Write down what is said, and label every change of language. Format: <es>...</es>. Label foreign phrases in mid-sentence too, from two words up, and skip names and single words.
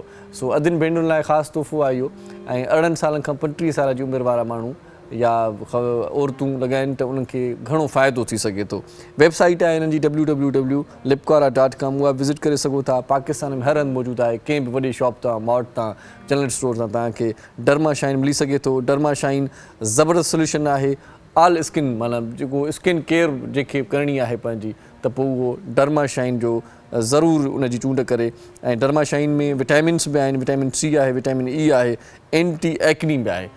<sd>सो अदिन भेनरुनि लाइ ख़ासि तोहफ़ो आहे इहो ऐं 18 सालनि खां 35 साल जी उमिरि वारा माण्हू या औरतूं लॻाइनि त उन्हनि खे घणो फ़ाइदो थी सघे थो। वेबसाइट आहे हिननि जी www.lipkara.com उहा विज़िट करे सघो था। पाकिस्तान में हर हंधि मौजूदु आहे, कंहिं बि वॾे शॉप तां, मॉल तां,</sd> <en>general store</en> <sd>तां तव्हांखे डर्मा शाइन मिली सघे थो। डर्मा शाइन ज़बरदस्त सोल्यूशन आहे।</sd> <en>all skin</en> <sd>माना जेको</sd> <en>skin care</en> <sd>जंहिंखे करणी आहे पंहिंजी त पोइ उहो डर्मा शाइन जो ज़रूरु उनजी चूंड करे। ऐं डर्मा शाइन में विटामिन्स बि आहिनि, विटामिन C आहे, विटामिन E आहे,</sd> <en>anti acne</en> <sd>बि आहे।</sd>